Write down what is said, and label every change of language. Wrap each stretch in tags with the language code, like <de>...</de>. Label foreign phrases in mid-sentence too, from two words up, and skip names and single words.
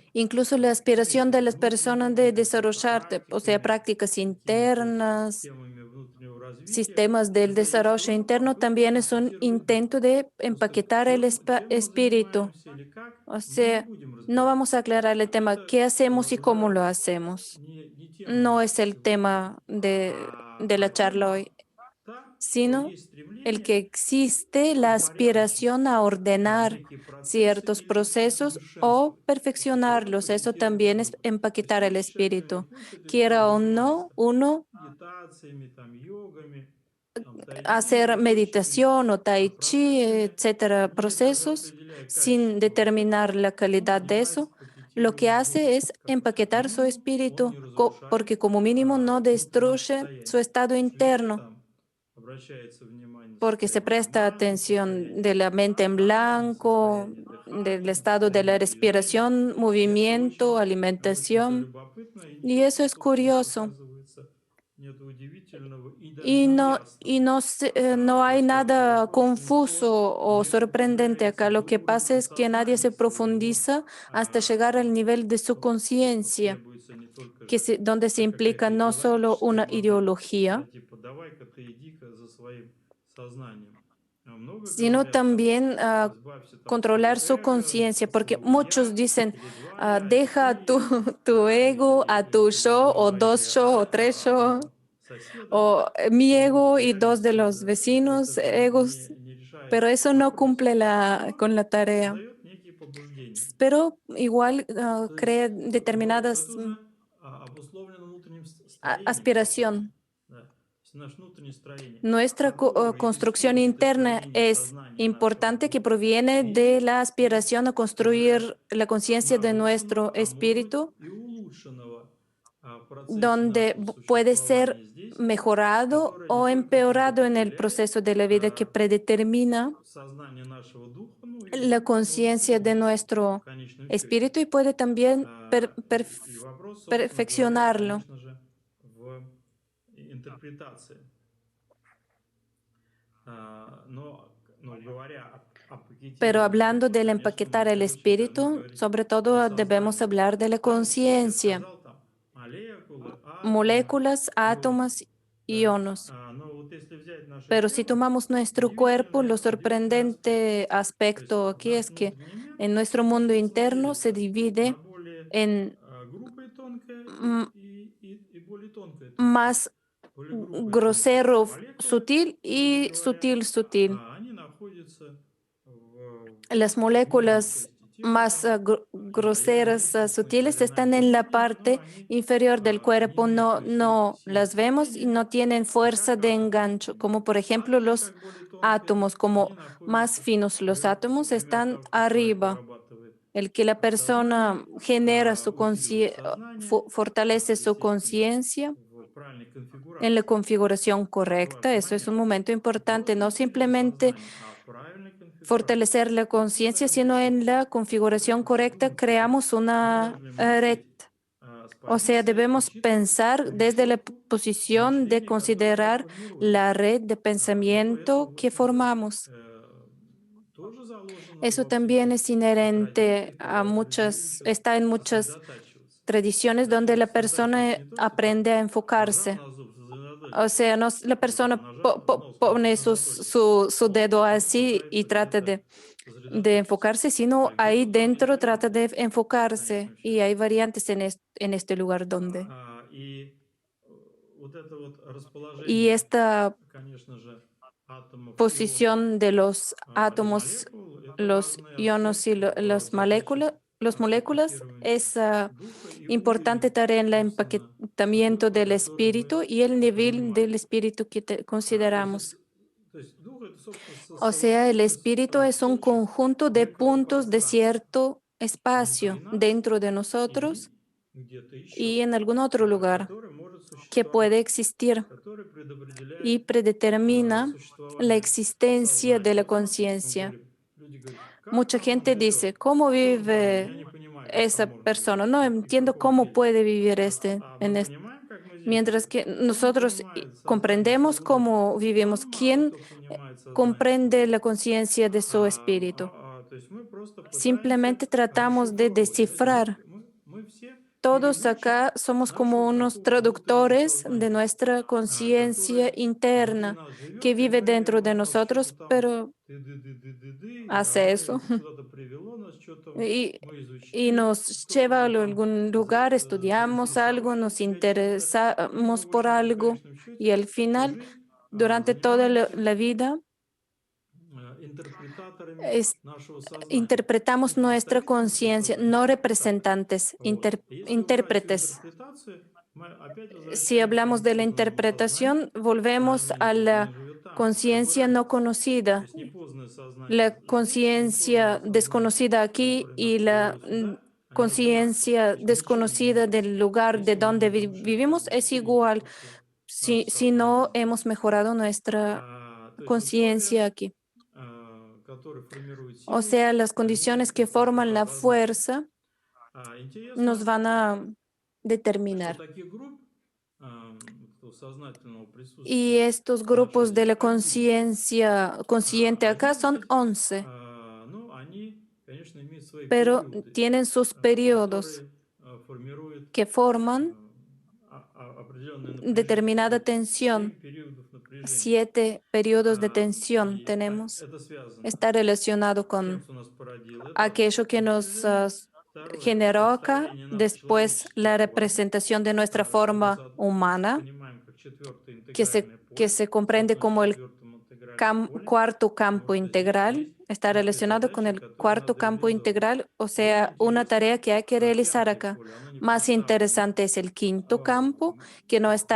<es>Incluso la aspiración</es> <ru>Смотрите,</ru> <es>de las personas</es> <ru>внутренними</ru> <es>de</es> <ru>какими-то</ru> <es>desarrollar, o sea,</es> <ru>практиками,</ru> <es>prácticas</es> <ru>какими-то</ru> <es>internas,</es> <ru>системами внутреннего развития,</ru> <es>sistemas del</es> <ru>это есть</ru> <es>desarrollo</es> <ru>тоже</ru> <es>interno,</es> <ru>попытка</ru> <es>también es un</es> <ru>компенсировать дух.</ru> <es>intento de</es> <ru>Собственно,</ru> <es>empaquetar el</es> <ru>чем мы</ru> <es>espíritu.</es> <ru>занимаемся или как,</ru> <es>O</es> <ru>мы не</ru> <es>sea,</es> <ru>будем</ru> <es>no</es> <ru>разбирать.</ru> <es>vamos a aclarar el tema</es> <ru>Это</ru> <es>qué hacemos y cómo</es> <ru>уже</ru> <es>lo hacemos.</es> <ru>не тема</ru> <es>No es el</es> <ru>сегодня.</ru> <es>tema de la charla hoy,</es> <ru>Тема та, что</ru> <es>sino</es> <ru>есть</ru> <es>el</es> <ru>стремление</ru> <es>que existe la</es> <ru>упорядочить</ru> <es>aspiración a ordenar</es> <ru>некие процессы</ru> <es>ciertos</es> <ru>или</ru> <es>procesos o</es> <ru>усовершенствовать. То есть он</ru> <es>perfeccionarlos. Eso</es> <ru>позиционирует</ru> <es>también es</es> <ru>дух. То есть</ru> <es>empaquetar el</es> <ru>сегодня человек</ru> <es>espíritu.</es> <ru>приходит, это дело,</ru> <es>Quiera o no,</es> <ru>занимается</ru> <es>uno</es> <ru>медитациями, там, йогами, там, тайчи</ru> <es>hacer</es> <ru>и прочими</ru> <es>meditación o tai chi,</es> <ru>процессами,</ru> <es>etcétera,</es> <ru>не даже</ru> <es>procesos</es> <ru>определяя</ru> <es>sin</es> <ru>качество этого,</ru> <es>determinar la</es> <ru>он</ru> <es>calidad de</es> <ru>занимается</ru> <es>eso. Lo que</es> <ru>пакетированием духа.</ru> <es>hace es</es> <ru>Как</ru> <es>empaquetar su</es> <ru>минимум он</ru> <es>espíritu,</es> <ru>не разрушает</ru> <es>porque como mínimo no</es> <ru>внутреннее</ru> <es>destruye su</es> <ru>состояние.</ru> <es>estado</es> <ru>Если везде</ru> <es>interno,</es> <ru>там обращается внимание на</ru> <es>porque se</es> <ru>состояние</ru> <es>presta</es> <ru>команды,</ru> <es>atención</es> <ru>состояние</ru> <es>de la mente en</es> <ru>осознанности,</ru> <es>blanco,</es> <ru>состояние</ru> <es>del</es> <ru>дыхания,</ru> <es>estado de la</es> <ru>состояние движения.</ru> <es>respiración,</es> <ru>Это</ru> <es>movimiento,</es> <ru>очень-то</ru> <es>alimentación.</es> <ru>любопытно, и</ru> <es>Y</es> <ru>ничего</ru> <es>eso</es> <ru>тут,</ru> <es>es</es> <ru>собственно,</ru> <es>curioso.</es> <ru>оказывается, нет удивительного и даже неясного.</ru> <es>No hay</es> <ru>Просто</ru> <es>nada</es> <ru>вопрос никто</ru> <es>confuso o</es> <ru>не</ru> <es>sorprendente</es> <ru>укрепляется</ru> <es>acá. Lo</es> <ru>до</ru> <es>que pasa</es> <ru>уровня</ru> <es>es que nadie se</es> <ru>сознания своего,</ru> <es>profundiza hasta llegar al nivel de su</es> <ru>тут</ru> <es>conciencia,</es> <ru>требуется не только</ru> <es>que</es> <ru>же</ru> <es>donde se implica</es> <ru>какая-то</ru> <es>no solo</es> <ru>идеологическая</ru> <es>una</es> <ru>модель, да,</ru> <es>ideología,</es> <ru>типа давай-ка ты иди-ка за своим сознанием. А много</ru> <es>sino</es> <ru>говорят там,</ru> <es>también</es> <ru>избавься там от</ru> <es>controlar</es> <ru>своего</ru> <es>su</es> <ru>эго,</ru> <es>conciencia,</es> <ru>от</ru> <es>porque</es> <ru>своего</ru> <es>muchos</es> <ru>я,</ru> <es>dicen,</es> <ru>или два я, или</ru> <es>deja</es> <ru>три я,</ru> <es>tu ego a tu</es> <ru>или</ru> <es>yo, o</es> <ru>два</ru> <es>dos yo, o tres yo,</es> <ru>одного соседа,</ru> <es>o mi</es> <ru>то</ru> <es>ego</es> <ru>в</ru> <es>y dos de</es> <ru>реальности</ru> <es>los</es> <ru>это</ru> <es>vecinos,</es> <ru>же</ru> <es>egos,</es> <ru>не решает</ru> <es>pero eso no</es> <ru>вопрос.</ru> <es>cumple</es> <ru>Но</ru> <es>con la tarea.</es> <ru>создает некие побуждения.</ru> <es>Pero igual</es> <ru>То</ru> <es>crea</es> <ru>есть, но</ru> <es>determinadas</es> <ru>это уже обусловлено внутренним строением сознания.</ru> <es>aspiración.</es> <ru>Да. То есть наше внутреннее строение,</ru> <es>Nuestra</es> <ru>которое</ru> <es>construcción</es> <ru>исходит из</ru> <es>interna</es> <ru>строения</ru> <es>es</es> <ru>сознания нашего</ru> <es>importante, que</es> <ru>духа</ru> <es>proviene de</es> <ru>и</ru> <es>la</es> <ru>из</ru> <es>aspiración a</es> <ru>уже</ru> <es>construir la conciencia de nuestro</es> <ru>нарушенного, а может быть</ru> <es>espíritu,</es> <ru>и улучшенного процессе</ru> <es>donde</es> <ru>нашего</ru> <es>puede ser</es> <ru>существования здесь,</ru> <es>mejorado</es> <ru>которое не</ru> <es>o</es> <ru>только</ru> <es>empeorado en el</es> <ru>предопределяет</ru> <es>proceso de la vida, que predetermina</es> <ru>сознание нашего духа, ну и</ru> <es>la</es> <ru>может</ru> <es>conciencia de</es> <ru>улучшить в</ru> <es>nuestro</es> <ru>конечном счете.</ru> <es>espíritu y puede también</es> <ru>И вопрос, собственно говоря,</ru> <es>perfeccionarlo.</es> <ru>конечно же, в интерпретации. Но говоря о</ru> <es>Pero</es> <ru>пакетировании</ru> <es>hablando</es> <ru>духа,</ru> <es>del</es> <ru>конечно,</ru> <es>empaquetar</es> <ru>мы в</ru> <es>el</es> <ru>первую очередь должны</ru> <es>espíritu,</es> <ru>говорить</ru> <es>sobre</es> <ru>о</ru> <es>todo debemos</es> <ru>сознании.</ru> <es>hablar de la</es> <ru>Да, вот сейчас я</ru> <es>conciencia,</es> <ru>сказал там молекулы, атомы,</ru> <es>moléculas,</es> <ru>ионы.</ru> <es>átomos,</es> <ru>Да?</ru> <es>ionos.</es> <ru>Но вот если взять наше</ru> <es>Pero si</es> <ru>тело,</ru> <es>tomamos nuestro cuerpo, lo</es> <ru>удивительный аспект.</ru> <es>sorprendente</es> <ru>То есть</ru> <es>aspecto aquí</es> <ru>наш</ru> <es>es que</es> <ru>внутренний мир,</ru> <es>en nuestro mundo</es> <ru>собственно,</ru> <es>interno se</es> <ru>делится на</ru> <es>divide</es> <ru>более</ru> <es>en</es> <ru>грубое тонкое mm, и более тонкое тонкое.</ru> <es>más</es> <ru>Более грубое тонкое.</ru> <es>grosero,</es> <ru>Молекулы,</ru> <es>sutil</es> <ru>грубо</ru> <es>y</es> <ru>говоря,</ru> <es>sutil, sutil.</es> <ru>они находятся</ru> <es>Las</es> <ru>в нижней</ru> <es>moléculas</es> <ru>части тела,</ru> <es>más</es> <ru>там,</ru> <es>groseras,</es> <ru>ядовитость,</ru> <es>sutiles,</es> <ru>соляная</ru> <es>están en la</es> <ru>кислота, но</ru> <es>parte</es> <ru>они</ru> <es>inferior del</es> <ru>не</ru> <es>cuerpo,</es> <ru>имеют той</ru> <es>no</es> <ru>силы</ru> <es>las vemos y</es> <ru>цепления,</ru> <es>no tienen fuerza</es> <ru>как</ru> <es>de</es> <ru>атомы.</ru> <es>engancho, como por ejemplo</es> <ru>Атомы,</ru> <es>los</es> <ru>как более тонкие,</ru> <es>átomos,</es> <ru>они</ru> <es>como más</es> <ru>находятся</ru> <es>finos los átomos,</es> <ru>например,</ru> <es>están</es> <ru>как человек</ru> <es>arriba.</es> <ru>вырабатывает</ru> <es>El que la persona</es> <ru>сознание,</ru> <es>genera</es> <ru>усиливает сознание,</ru> <es>fortalece su</es> <ru>естественно,</ru> <es>conciencia</es> <ru>в правильной</ru> <es>en la</es> <ru>конфигурации.</ru> <es>configuración</es> <ru>Это</ru> <es>correcta.</es> <ru>важный</ru> <es>Eso es</es> <ru>момент.</ru> <es>un momento</es> <ru>Не</ru> <es>importante,</es> <ru>просто</ru> <es>no</es> <ru>усиление</ru> <es>simplemente</es> <ru>сознания, а правильной конфигурации.</ru> <es>fortalecer la conciencia, sino en la configuración correcta creamos una red. O sea, debemos pensar desde la posición de considerar la red de pensamiento que formamos. Eso también es inherente a está en muchas tradiciones donde la persona aprende a enfocarse. O sea, la persona pone su dedo así y trata de enfocarse, sino ahí dentro trata de enfocarse. Y hay variantes en este lugar donde.</es> <ru>Вот это вот</ru> <es>Y</es> <ru>расположение,</ru> <es>esta</es> <ru>конечно же, атомов, ионов</ru> <es>posición de los</es> <ru>и</ru> <es>átomos,</es> <ru>молекул — это</ru> <es>los</es> <ru>важный</ru> <es>iones y</es> <ru>аспект в задачах</ru> <es>las moléculas</es> <ru>пакетирования</ru> <es>es</es> <ru>духа и</ru> <es>importante</es> <ru>уровень,</ru> <es>tarea en el</es> <ru>собственно,</ru> <es>empaquetamiento</es> <ru>духа,</ru> <es>del</es> <ru>который мы</ru> <es>espíritu y el nivel</es> <ru>понимаем.</ru> <es>del espíritu que</es> <ru>То есть,</ru> <es>consideramos.</es> <ru>то есть дух — это, собственно,</ru> <es>O sea, el</es> <ru>совокупность</ru> <es>espíritu es un</es> <ru>точек</ru> <es>conjunto de</es> <ru>некого</ru> <es>puntos de</es> <ru>пространства</ru> <es>cierto</es> <ru>внутри</ru> <es>espacio</es> <ru>нас</ru> <es>dentro de nosotros</es> <ru>или где-то еще,</ru> <es>y en algún otro lugar</es> <ru>который может</ru> <es>que puede</es> <ru>существовать,</ru> <es>existir</es> <ru>который</ru> <es>y</es> <ru>предопределяет</ru> <es>predetermina la</es> <ru>существование</ru> <es>existencia de</es> <ru>сознания.</ru> <es>la</es> <ru>Вот смотрите, мы</ru> <es>conciencia.</es> <ru>говорим, люди говорят, как</ru> <es>Mucha</es> <ru>там он</ru> <es>gente</es> <ru>живет,</ru> <es>dice, ¿cómo</es> <ru>что он там,</ru> <es>vive</es> <ru>я не понимаю, как там</ru> <es>esa</es> <ru>можно жить,</ru> <es>persona? No</es> <ru>и в</ru> <es>entiendo</es> <ru>каком</ru> <es>cómo</es> <ru>теле.</ru> <es>puede vivir</es> <ru>А мы понимаем, как мы здесь</ru> <es>Mientras</es> <ru>живем?</ru> <es>que</es> <ru>Кто</ru> <es>nosotros</es> <ru>понимает сознание</ru> <es>comprendemos</es> <ru>своего духа?</ru> <es>cómo vivimos.</es> <ru>Очень мало</ru> <es>¿Quién</es> <ru>кто понимает сознание</ru> <es>comprende</es> <ru>своего</ru> <es>la</es> <ru>духа.</ru> <es>conciencia de su espíritu?</es> <ru>То есть мы просто пытаемся</ru> <es>Simplemente tratamos de</es> <ru>расшифровывать. Знаете,</ru> <es>descifrar.</es> <ru>мы все</ru> <es>Todos</es> <ru>переводчик</ru> <es>acá somos como</es> <ru>нашего</ru> <es>unos</es> <ru>какого-то внутреннего</ru> <es>traductores de</es> <ru>сознания,</ru> <es>nuestra conciencia</es> <ru>который внутри</ru> <es>interna</es> <ru>нас</ru> <es>que</es> <ru>живет, и</ru> <es>vive</es> <ru>мы</ru> <es>dentro de</es> <ru>ему что-то</ru> <es>nosotros,</es> <ru>там</ru> <es>pero ты-ды-ды-ды-ды-ды, hace</es> <ru>оно</ru> <es>eso</es> <ru>куда-то привело нас, что-то</ru> <es>y,</es> <ru>мы</ru> <es>y</es> <ru>изучили,</ru> <es>nos</es> <ru>кто-то</ru> <es>lleva a</es> <ru>мы там</ru> <es>algún lugar, estudiamos algo,</es> <ru>заинтересовали</ru> <es>nos</es> <ru>себя чем-то, и</ru> <es>interesamos</es> <ru>в</ru> <es>por</es> <ru>общем-то в</ru> <es>algo</es> <ru>конечном</ru> <es>y</es> <ru>счете</ru> <es>al</es> <ru>всю</ru> <es>final,</es> <ru>жизнь</ru> <es>durante toda</es> <ru>занимаемся</ru> <es>la vida,</es> <ru>интерпретаторами</ru> <es>es-</es> <ru>нашего сознания,</ru> <es>interpretamos</es> <ru>ну,</ru> <es>nuestra</es> <ru>представителями</ru> <es>conciencia, no</es> <ru>сознания, так.</ru> <es>representantes,</es> <ru>Вот. И если убрать всю</ru> <es>intérpretes.</es> <ru>интерпретацию, мы опять</ru> <es>Si</es> <ru>возвращаемся к</ru> <es>hablamos de la</es> <ru>непознанному сознанию.</ru> <es>interpretación, volvemos</es> <ru>Знание</ru> <es>a</es> <ru>непознанное</ru> <es>la</es> <ru>живет там,</ru> <es>conciencia</es> <ru>разбирается.</ru> <es>no</es> <ru>То</ru> <es>conocida,</es> <ru>есть непознанное сознание</ru> <es>la</es> <ru>здесь и непознанное</ru> <es>conciencia</es> <ru>сознание,</ru> <es>desconocida aquí</es> <ru>которое</ru> <es>y</es> <ru>нас</ru> <es>la</es> <ru>привело сюда, они одинаковы. То</ru> <es>conciencia</es> <ru>есть ничего не</ru> <es>desconocida</es> <ru>меняется.</ru> <es>del lugar de</es> <ru>Если мы</ru> <es>donde</es> <ru>не улучшаем как</ru> <es>vivimos</es> <ru>бы</ru> <es>es igual</es> <ru>наше</ru> <es>si</es> <ru>сознание</ru> <es>no</es> <ru>здесь.</ru> <es>hemos mejorado nuestra</es> <ru>То есть условия,</ru> <es>conciencia aquí.</es> <ru>которые формируют</ru> <es>O</es> <ru>силу,</ru> <es>sea, las</es> <ru>они</ru> <es>condiciones que forman la</es> <ru>различны.</ru> <es>fuerza nos</es> <ru>Интересно,</ru> <es>van a</es> <ru>что</ru> <es>determinar.</es> <ru>таких групп этого сознательного</ru> <es>Y</es> <ru>присутствия</ru> <es>estos</es> <ru>в</ru> <es>grupos de</es> <ru>начале</ru> <es>la</es> <ru>11.</ru> <es>conciencia consciente acá son 11, 11,</es> <ru>ну, они, конечно, имеют свои</ru> <es>pero</es> <ru>периоды,</ru> <es>tienen sus periodos</es> <ru>которые формируют</ru> <es>que forman</es> <ru>определенное напряжение.</ru> <es>determinada</es> <ru>Вот</ru> <es>tensión.</es> <ru>7 периодов напряжения.</ru> <es>7 periodos de tensión</es> <ru>И</ru> <es>tenemos.</es> <ru>это связано</ru> <es>Está relacionado</es> <ru>с тем,</ru> <es>con</es> <ru>что нас породило. Это одно —</ru> <es>aquello que nos</es> <ru>напряжение. Второе — это</ru> <es>generó acá,</es> <ru>представление нас</ru> <es>después</es> <ru>человеческим</ru> <es>la</es> <ru>форм,</ru> <es>representación de nuestra</es> <ru>что мы</ru> <es>forma humana,</es> <ru>понимаем как четвертое интегральное</ru> <es>que</es> <ru>поле,</ru> <es>se comprende</es> <ru>соотносится</ru> <es>como</es> <ru>к</ru> <es>el</es> <ru>четвертому интегральному полю,</ru> <es>cuarto</es> <ru>потому</ru> <es>campo</es> <ru>что здесь</ru> <es>integral,</es> <ru>есть</ru> <es>está</es> <ru>некая</ru> <es>relacionado con</es> <ru>задача,</ru> <es>el</es> <ru>которую</ru> <es>cuarto</es> <ru>надо</ru> <es>campo</es> <ru>реализовывать.</ru> <es>integral, o</es> <ru>Более</ru> <es>sea, una tarea</es> <ru>интересно</ru> <es>que hay que realizar</es> <ru>пятое</ru> <es>acá.</es> <ru>поле, оно не</ru> <es>Más</es> <ru>представлено</ru> <es>interesante es el quinto campo, que no está</es>